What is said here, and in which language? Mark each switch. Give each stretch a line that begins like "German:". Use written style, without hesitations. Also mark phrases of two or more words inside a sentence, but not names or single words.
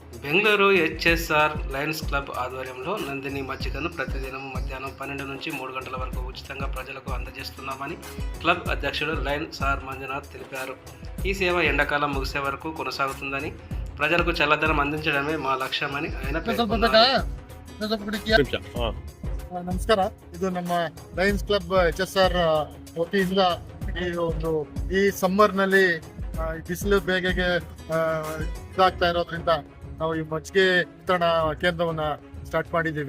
Telugu: బెంగళూరు హెచ్ఎస్ఆర్ లయన్స్ క్లబ్ ఆధ్వర్యంలో నందిని మజ్జిగను ప్రతిదినం మధ్యాహ్నం 12 నుంచి 3 గంటల వరకు ఉచితంగా ప్రజలకు అందజేస్తున్నామని క్లబ్ అధ్యక్షుడు లయన్ సార్ మంజునాథ్ తెలిపారు. ఈ సేవ ఎండాకాలం ముగిసే వరకు కొనసాగుతుందని, ప్రజలకు చల్లదనం అందించడమే మా లక్ష్యమని ఆయన పేర్కొన్నారు.
Kannada: ನಮಸ್ಕಾರ. ಇದು ನಮ್ಮ ಲಯನ್ಸ್ ಕ್ಲಬ್ HSR ವತಿಯಿಂದ ಈ ಸಮ್ಮರ್ ನಲ್ಲಿ ಬಿಸಿಲು ಬೇಗೆಗೆ ಇದಾಗ್ತಾ ಇರೋದ್ರಿಂದ ನಾವು ಈ ಮಜ್ಜಿಗೆ ವಿತರಣಾ ಕೇಂದ್ರವನ್ನ ಸ್ಟಾರ್ಟ್ ಮಾಡಿದ್ದೀವಿ.